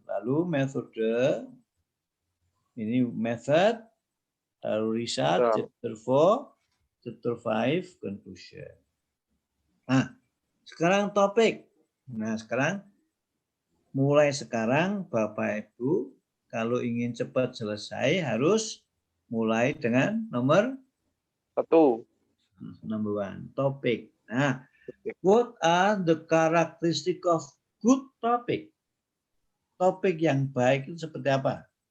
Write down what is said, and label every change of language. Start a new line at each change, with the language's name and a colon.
Indonesian: Lalu metode, ini method, lalu
English: result, chapter 4, chapter 5, conclusion.
Indonesian: Nah, sekarang topik. Nah, sekarang, mulai sekarang Bapak Ibu, kalau ingin cepat selesai harus mulai dengan nomor 1.
English: Number 1, topik. Nah, what are the characteristic of good topic?
Indonesian: Topik yang baik itu seperti apa?